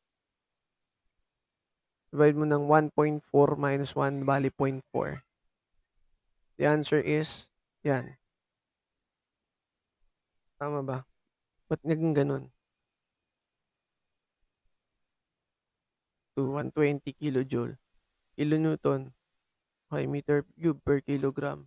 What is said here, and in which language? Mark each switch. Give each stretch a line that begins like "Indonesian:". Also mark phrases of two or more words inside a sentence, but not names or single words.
Filipino: Divide mo ng 1.4 minus 1, bali 0.4.
English: The answer is,
Filipino: yan. Tama ba? Ba't naging ganun? To 120 kilojoule. Kilonewton.
English: Okay, meter cube per kilogram.